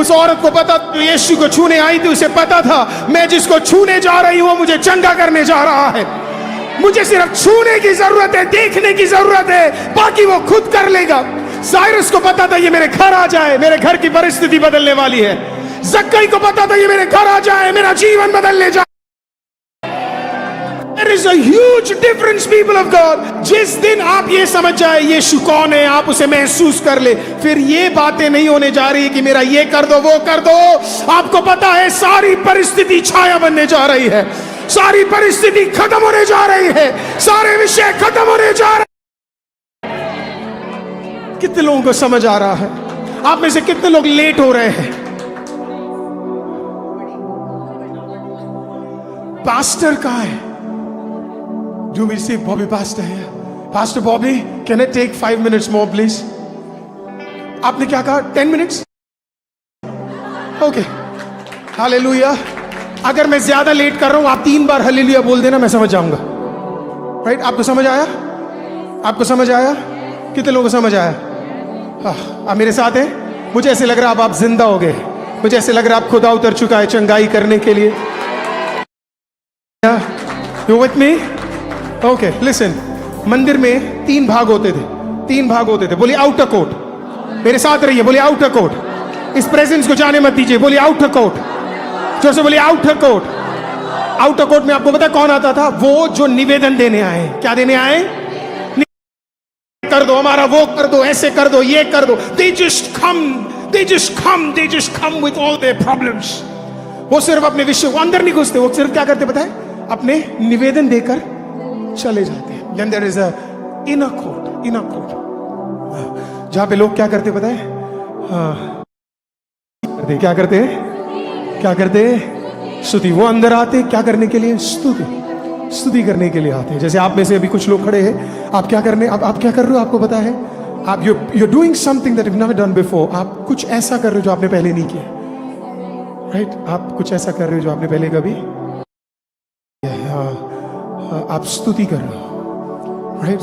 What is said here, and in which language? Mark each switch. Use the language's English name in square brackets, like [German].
[Hindi] उस औरत को पता तो यीशु को छूने आई थी, उसे पता था मैं जिसको छूने जा रही हूं मुझे चंगा करने जा रहा है। मुझे सिर्फ छूने की जरूरत है, देखने की जरूरत है, बाकी वो खुद कर लेगा। साइरस को पता था ये मेरे घर आ जाए, मेरे घर की परिस्थिति बदलने वाली है। जक्कई को पता था ये मेरे घर आ जाए, मेरा जीवन बदलने जाए। [English] There is a huge difference, people of God। [Hindi] जिस दिन आप ये समझ जाए यीशु कौन है, आप उसे महसूस कर ले, फिर ये बातें नहीं होने जा रही कि मेरा ये कर दो वो कर दो। आपको पता है सारी परिस्थिति छाया बनने जा रही है, सारी परिस्थिति खत्म होने जा रही है, सारे विषय खत्म होने जा रहे हैं। कितने लोगों को समझ आ रहा है? आप में से कितने लोग लेट हो रहे हैं? पास्टर कहाँ है? [English] Do we see Bobby Pastor here? Pastor Bobby, can I take 5 minutes more, please? [Hindi] आपने क्या कहा? [English] 10 minutes? [Hindi] Okay, hallelujah. अगर मैं ज्यादा लेट कर रहा हूं, आप 3 बार हालेलुया बोल देना, मैं समझ जाऊंगा। राइट? आपको समझ आया? आपको समझ आया? कितने लोगों को समझ आया? आप मेरे साथ हैं? मुझे ऐसे लग रहा है अब आप जिंदा हो गए। मुझे ऐसे लग रहा है आप खुदा उतर चुका है चंगाई करने के लिए। [English] You with me? Okay, listen. [Hindi] मंदिर में 3 भाग होते थे। 3 भाग होते थे। बोलिए आउटर कोर्ट। मेरे साथ रहिए, बोलिए आउटर कोर्ट। इस प्रेजेंस को जाने मत दीजिए, बोलिए आउटर कोर्ट। जोर से बोलिए आउटर कोर्ट। आउटर कोर्ट में आपको पता है कौन आता था? वो जो निवेदन देने आए। क्या देने आए? कर दो हमारा, वो कर दो, ऐसे कर दो, ये कर दो। [English] They just come with all their problems. [Hindi] वो सिर्फ अपने विषय को अंदर नहीं घुसते, वो सिर्फ क्या करते पता है? अपने निवेदन देकर चले जाते हैं। [English] Then there is a inner court, [Hindi] जहां पे लोग क्या करते पता है? क्या करते हैं? क्या करते हैं? स्तुति। वो अंदर आते क्या करने के लिए? स्तुति करने के लिए आते हैं। जैसे आप में से अभी कुछ लोग खड़े हैं, आप क्या करने, आप क्या कर रहे हो? आपको पता है? आप [English] you're doing something that you've never done before. [Hindi] आप कुछ ऐसा कर रहे हो जो आपने पहले नहीं किया। राइट? आप कुछ ऐसा कर रहे हो जो आपने पहले कभी, आप स्तुति कर रहे हो। राइट?